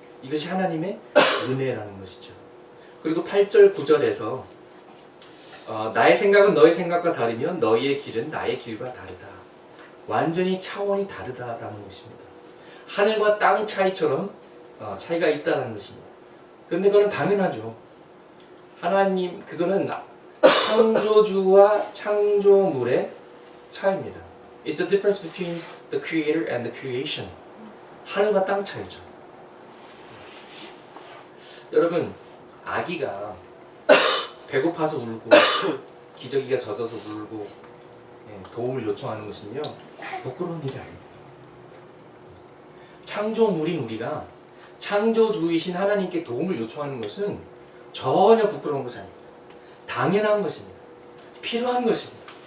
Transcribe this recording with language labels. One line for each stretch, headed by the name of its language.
Korean: 이것이 하나님의 은혜라는 것이죠. 그리고 8절 9절에서 나의 생각은 너의 생각과 다르면 너희의 길은 나의 길과 다르다. 완전히 차원이 다르다라는 것입니다. 하늘과 땅 차이처럼 차이가 있다는 것입니다. 그런데 그거는 당연하죠. 하나님, 그거는 창조주와 창조물의 차이입니다.
English: It's the difference between the creator and the creation.
Korean: 하늘과 땅 차이죠. 여러분, 아기가 배고파서 울고 기저귀가 젖어서 울고 도움을 요청하는 것은요, 부끄러운 일이 아닙니다. 창조물인 우리가 창조주이신 하나님께 도움을 요청하는 것은 전혀 부끄러운 것이 아닙니다. 당연한 것입니다. 필요한 것입니다.